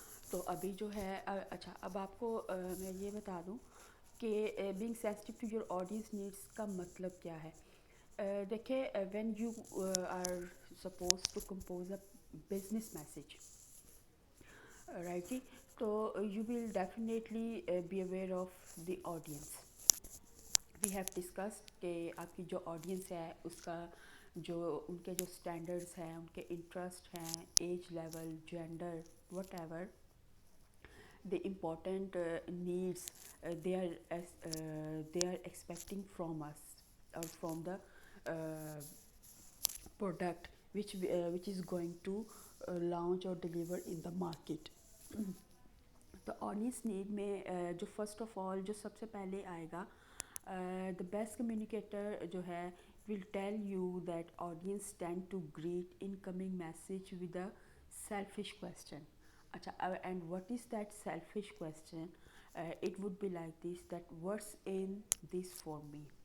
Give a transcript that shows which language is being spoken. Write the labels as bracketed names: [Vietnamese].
[Urdu] تو ابھی جو ہے اچھا اب آپ کو میں یہ بتا دوں کہ [English] being sensitive to your audience needs [Urdu] کا مطلب کیا ہے. [English] دیکھیں when you are supposed to compose a business message rightly, تو you will definitely be aware of the audience. We have discussed [Urdu] کہ آپ کی جو آڈینس ہے اس کا جو ان کے جو اسٹینڈرڈس ہیں, ان کے انٹرسٹ ہیں, [English] Age level, gender, whatever the important needs they are expecting from us or from the product which is going to launch or deliver in the market. [Urdu] تو آڈینس نیڈ میں جو first of all جو سب سے پہلے آئے گا, [English] the best communicator جو ہے will tell you that audience tend to greet incoming message with a selfish question. اچھا, and what is that selfish question? It would be like this, that what's in this for me.